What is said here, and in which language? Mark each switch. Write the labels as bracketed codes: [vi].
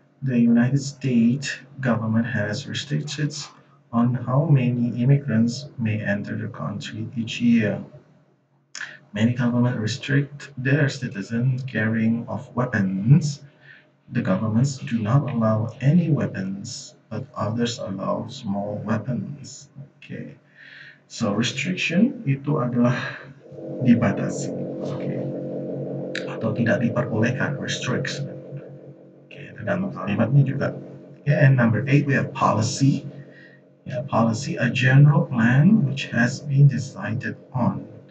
[en] The United States government has restrictions on how many immigrants may enter the country each year. Many governments restrict their citizens carrying of weapons. The governments do not allow any weapons, but others allow small weapons. Okay. [id] So restriction itu adalah dibatasi, okay, atau tidak diperbolehkan, restricts. Okay, tergantung kalimatnya juga. [en] Okay, and number 8 we have policy. Yeah, policy, a general plan which has been decided on.